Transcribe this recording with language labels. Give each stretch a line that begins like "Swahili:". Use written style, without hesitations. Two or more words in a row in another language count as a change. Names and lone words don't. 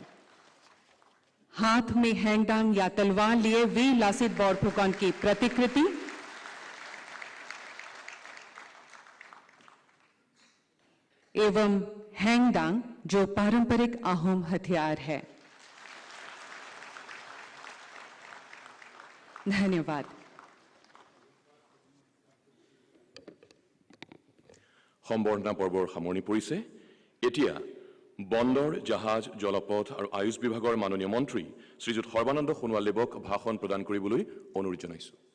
Hindi: हाथ में हैंगडांग या तलवार लिए वीर लासित बरफुकन की प्रतिकृति, एवं हैंगडांग जो पारंपरिक आहोम हथियार है। धन्यवाद।
Assamese: সম্বৰ্ধনা পৰ্বৰ সামৰণি পৰিছে। এতিয়া বন্দৰ, জাহাজ, জলপথ আৰু আয়ুষ বিভাগৰ মাননীয় মন্ত্ৰী শ্ৰীযুত সৰ্বানন্দ সোণোৱালদেৱক ভাষণ প্ৰদান কৰিবলৈ অনুৰোধ জনাইছো।